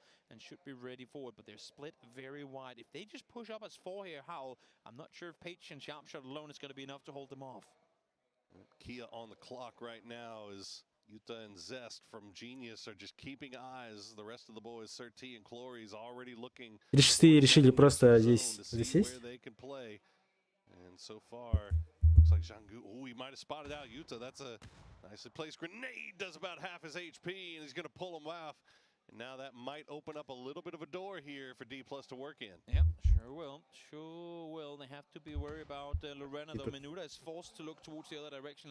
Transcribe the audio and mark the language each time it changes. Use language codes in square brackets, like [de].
[en] And should be ready forward, but they're split very wide. If they just push up as 4 here, Howl, I'm not sure if Page and Sharpshot alone is going to be enough to hold them off. Kia on the clock right now is Yuta and Zest from Genius are just keeping eyes. The rest of the boys, Surti and Clory, is already looking. [ru] 36-е решили просто здесь засесть. [en] And so far, looks like Zhanggu. Oh, he might have spotted out Yuta. That's a nicely placed grenade. Does about half his HP, and he's going to pull him off. And now that might open up a little bit of a door here for D+ to work in. Yep, sure will. Sure will. They have to be worried about Lorena, though. Menuda is forced to look towards the other direction.